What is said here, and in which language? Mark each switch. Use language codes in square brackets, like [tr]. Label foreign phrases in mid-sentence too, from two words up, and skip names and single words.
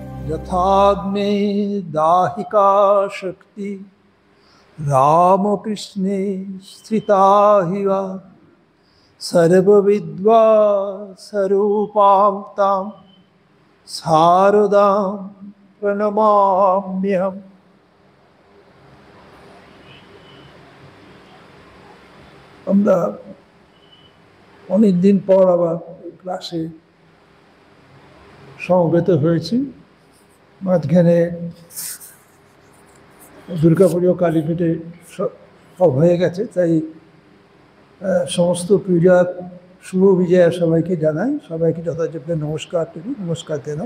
[sa] यथाग्ने दाहिका शक्ति रामकृष्णे स्थिता हि वा सर्वविद्वा स्वरूपां तां शारदां प्रणमाम्यहम्। [bn] আমরা অনেকদিন পর আবার ক্লাসে সমবেত হয়েছি। মাঝখানে দুর্গাপুজো কালীপীঠে সব হয়ে গেছে, তাই সমস্ত পূজার শুভ বিজয়া সবাইকে জানাই, সবাইকে যথাযোগ্য নমস্কার করি, নমস্কার দিলাম।